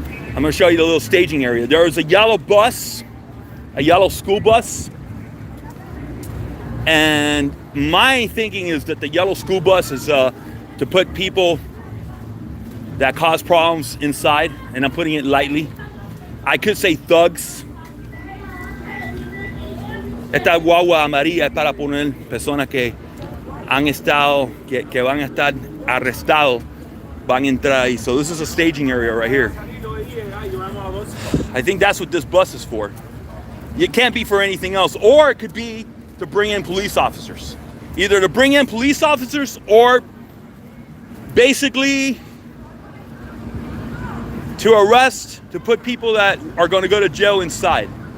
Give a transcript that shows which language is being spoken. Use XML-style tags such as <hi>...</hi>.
<en>I'm going to show you the little staging area. There is a yellow bus, a yellow school bus. And my thinking is that the yellow school bus is to put people that cause problems inside, and I'm putting it lightly. I could say thugs.</en> <es>Esta guagua amarilla es para poner personas que han estado, que van a estar arrestados, van a entrar ahí.</es> <en>So this is a staging area right here. I think that's what this bus is for. It can't be for anything else. Or it could be to bring in police officers. Either to bring in police officers or basically to arrest, to put people that are going to go to jail inside.</en>